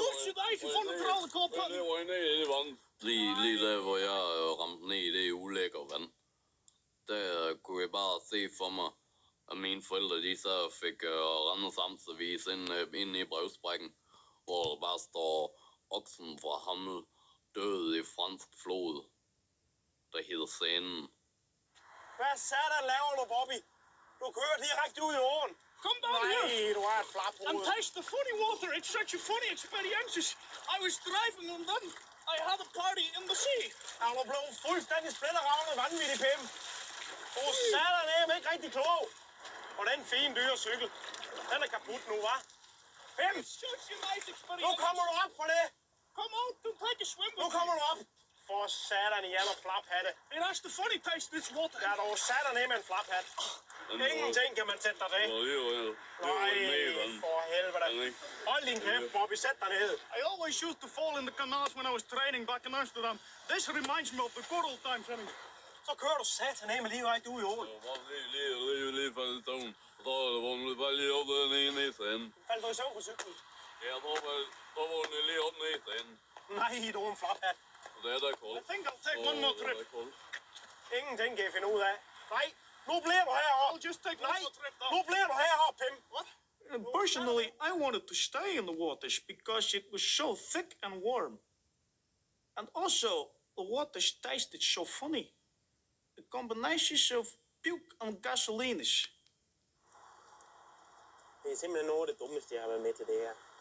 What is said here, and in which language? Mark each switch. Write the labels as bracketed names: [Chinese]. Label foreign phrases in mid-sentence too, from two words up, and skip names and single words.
[Danish] Lige der, hvor jeg ramte ned i det ulækre vand, der kunne jeg bare se for mig, at mine forældre, de så fik Randers Amtsavis ind i brevsprækken, hvor der bare står oksen fra Hammel død i fransk flod, der hedder Seinen. Hvad satan laver du, Bobby? Du kører direkte ud i åen. [English] Come down [Danish] Nej, [English] here [Danish] du er et flaphoved. [English] and taste the funny water. It's such a funny experience. I was driving and then I had a party in the sea. [Danish] Er du blevet fuldstændig splitteravnet vanvittig, Pim? Du satan af ikke rigtig klog. Og den fine dyre cykel, den er kaput nu, hva'? Pim, [English] It's such a nice experience. [Danish] nu kommer du op for det. [English] Come out and take a swim [Danish] Nu [English] with [Danish] kommer [English] me. [Danish] du op. For satan i alle flaphatte. [English] It has the funny taste, this water. [Danish] Der er dog satan af med en flaphat. Ingenting kan man sætte dig til. Nej, for helvede. Hold din kæft, Bobby. Sæt dig ned. [English] I always used to fall in the canals when I was training back in Amsterdam. This reminds me of the good old times, Henning. [Danish] Så kører du satan af med lige ret ud i åen. Lige faldet i søvn. Så var hun bare lige op den ene i sanden. Faldt du i søvn på cyklen? Ja, så var hun lige op ned i sanden. Nej, du er en flaphat. Det er da koldt. [English] I think I'll take one more trip. [Danish] Ingenting kan jeg finde ud af. Nej, nu bliver du heroppe. [English] I'll just take one [Danish] Nej, [English] more trip [Danish] nu [English] down. [Danish] bliver du heroppe, Pim. [English] What? Personally, I wanted to stay in the waters because it was so thick and warm. And also, the waters tasted so funny. The combinations of puke and gasolines. [Danish] Det er simpelthen noget af det dummeste, jeg har været med til det her.